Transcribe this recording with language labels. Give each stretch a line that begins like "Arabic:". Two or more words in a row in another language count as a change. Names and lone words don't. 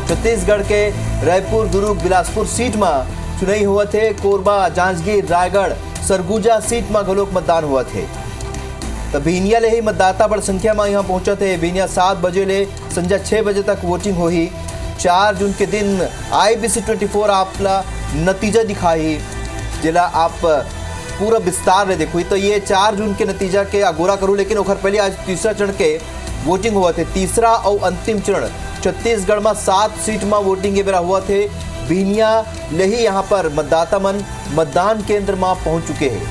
Chhattisgarhi: छत्तीसगढ़ के रायपुर, दुर्ग, बिलासपुर सीट में चुनाई हुआ थे। कोरबा, जांजगीर, रायगढ़, सरगुजा सीट में घलोक मतदान हुआ थे। तो बिहनिया ले ही मतदाता बड़ संख्या में यहाँ पहुंचे थे। बिहनिया 7 बजे ले संध्या 6 बजे तक वोटिंग हो ही। 4 जून के दिन IBC 24 आपला नतीजा दिखाई जिला आप पूरा विस्तार में देखो। तो ये 4 जून के नतीजा के अगोरा करूँ, लेकिन ओखर पहले आज तीसरा चरण के वोटिंग हुआ थे। तीसरा और अंतिम चरण छत्तीसगढ़ में 7 सीट में वोटिंग के बेरा हुआ थे। बिहनिया ले ही यहाँ पर मतदाता मन मतदान केंद्र में पहुंच चुके हैं।